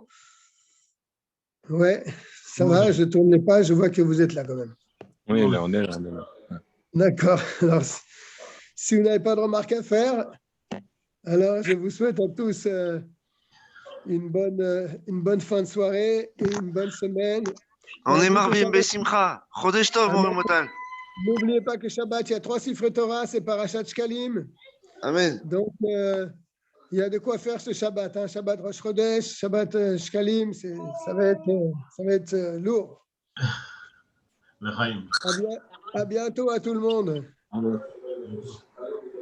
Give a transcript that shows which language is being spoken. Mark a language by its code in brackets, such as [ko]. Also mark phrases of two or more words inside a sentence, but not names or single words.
[fr] Ouais, ça va, je tourne les pages, je vois que vous êtes là quand même. Oui, là, on est là. D'accord. Alors, si vous n'avez pas de remarques à faire, alors je vous souhaite à tous une bonne fin de soirée et une bonne semaine. On est [he] מרבים בשמחה. חודש טוב, [fr] mon Motal. N'oubliez pas que Shabbat, il y a 3 [he] ספרי תורה, [fr] c'est Parashat Shkalim. Amen. Donc, il y a de quoi faire ce Shabbat. Hein. Shabbat Rosh Chodesh, Shabbat Shkalim, ça va être lourd. À bientôt à tout le monde.